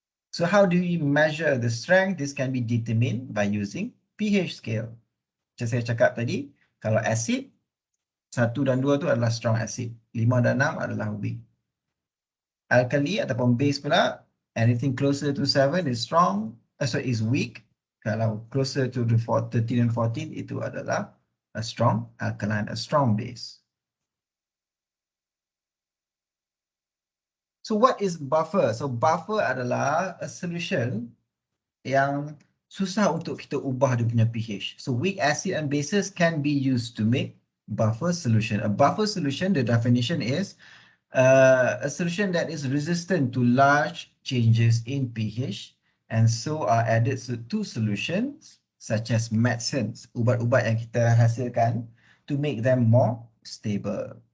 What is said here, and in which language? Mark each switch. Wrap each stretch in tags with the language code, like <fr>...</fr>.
<en>So how do we measure the strength? This can be determined by using pH scale.</en> <ms>Macam saya cakap tadi, kalau acid, 1 dan 2 tu adalah strong acid, 5 dan 6 adalah weak. Alkali ataupun base pula,</ms> <en>anything closer to 7 is strong, is weak. Kalau closer to the 13 and 14,</en> <ms>itu adalah</ms> <en>a strong alkaline, a strong base. So what is buffer?</en> <ms>So buffer adalah</ms> <en>a solution</en> <ms>yang susah untuk kita ubah dia punya pH.</ms> <en>So weak acid and bases can be used to make buffer solution. A buffer solution, the definition is a solution that is resistant to large changes in pH and so are added to solutions such as medicines,</en> <ms>ubat-ubat yang kita hasilkan</ms> <en>to make them more stable.</en>